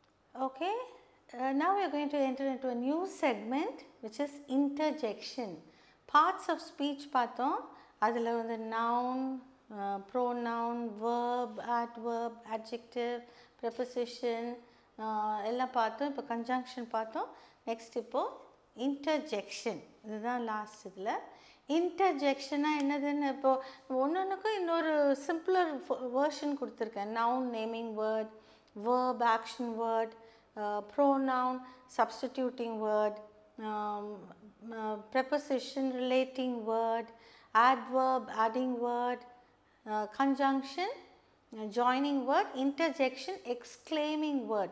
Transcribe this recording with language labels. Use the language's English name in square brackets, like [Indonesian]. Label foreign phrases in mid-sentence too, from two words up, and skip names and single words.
[English] Okay, now we are going to enter into a new segment which is interjection. Parts of speech [Tamil] பார்த்தோம். அதில் வந்து [English] noun, pronoun, verb, adverb, adjective, preposition [Tamil] எல்லாம் பார்த்தோம். இப்போ conjunction பார்த்தோம். நெக்ஸ்ட் இப்போது interjection. இதுதான் லாஸ்ட் இதில். இன்டர்ஜெக்ஷனாக என்னதுன்னு இப்போது ஒன்றுக்கும் இன்னொரு [English] simpler version [Tamil] கொடுத்துருக்கேன். [English] noun naming word, verb action word, pronoun substituting word, preposition relating word, adverb adding word, conjunction joining word, interjection exclaiming word.